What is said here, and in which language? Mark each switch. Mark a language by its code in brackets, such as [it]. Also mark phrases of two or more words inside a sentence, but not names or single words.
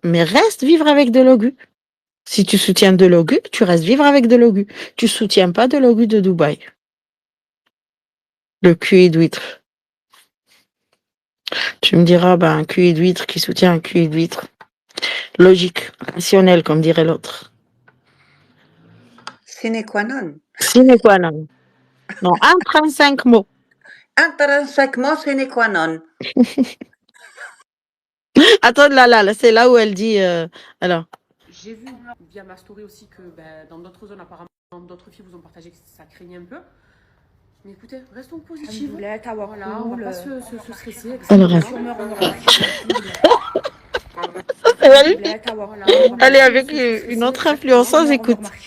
[fr] Mais reste vivre avec Delogu. Si tu soutiens Delogu, tu restes vivre avec Delogu. Tu soutiens pas Delogu de Dubaï. Le QI d'huître. Tu me diras, ben, un QI d'huître qui soutient un QI d'huître. Logique, rationnel, comme dirait l'autre. [la] Sine qua non. Sine qua non. Non, 35 mots. Intrinsèquement, sine qua non. [fr] Attends, là, c'est là où elle dit, alors. J'ai vu via ma story aussi que dans d'autres zones, apparemment, d'autres filles vous ont partagé que ça craignait un peu. Mais écoutez, restons positifs. Voilà, on va pas se stresser. Alors, elle est avec une autre influenceuse, écoute.